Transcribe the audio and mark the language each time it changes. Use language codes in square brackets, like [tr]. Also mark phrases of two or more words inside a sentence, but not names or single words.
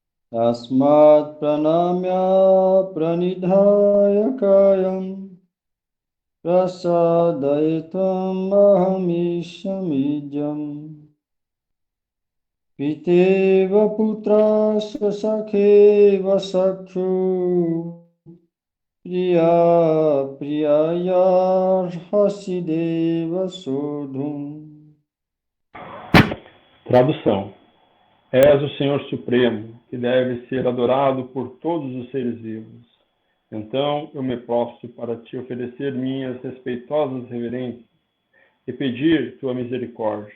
[sa] Tasmat pranamya pranidhaya kayam prasadaitam ahamishamidyam piteva putrasya sakheva sakhu priya priyayarhasideva sodhum. [pt] Tradução. És o Senhor Supremo, que deve ser adorado por todos os seres vivos. Então eu me prostro para te oferecer minhas respeitosas reverências e pedir tua misericórdia.